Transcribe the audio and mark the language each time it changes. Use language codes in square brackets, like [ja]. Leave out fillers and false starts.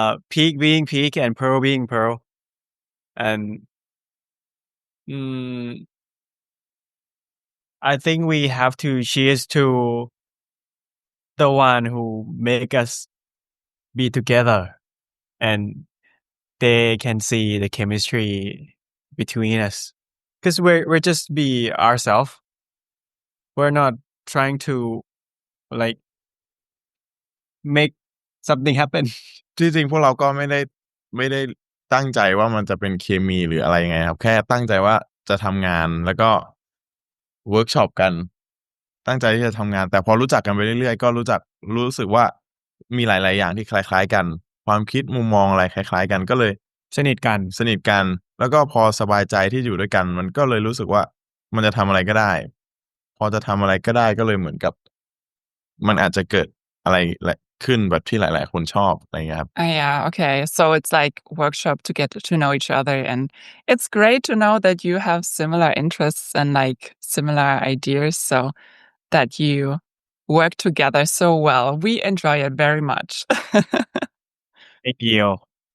[en] Peak being peak and pearl being pearl. And I think we have to cheers to the one who make us be together and they can see the chemistry between us. Because we're just be ourselves. We're not trying to like make something happen. [th] ที่จริงพวกเราก็ไม่ได้ตั้งใจว่ามันจะเป็นเคมีหรืออะไรยังไงครับแค่ตั้งใจว่าจะทำงานแล้วก็เวิร์กช็อปกัน ตั้งใจที่จะทำงานแต่พอรู้จักกันไปเรื่อยๆก็รู้สึกว่ามีหลายๆอย่างที่คล้ายๆกันความคิดมุมมองอะไรคล้ายๆกันก็เลยสนิทกันแล้วก็พอสบายใจที่อยู่ด้วยกันมันก็เลยรู้สึกว่ามันจะทำอะไรก็ได้พอจะทำอะไรก็ได้ก็เลยเหมือนกับมันอาจจะเกิดอะไรขึ้นแบบที่หลายๆคนชอบอะไรอย่างเงี้ยครับ [en] Yeah, okay. So it's like workshop to get to know each other, and it's great to know that you have similar interests and like similar ideas, so that you work together so well. We enjoy it very much. Big deal.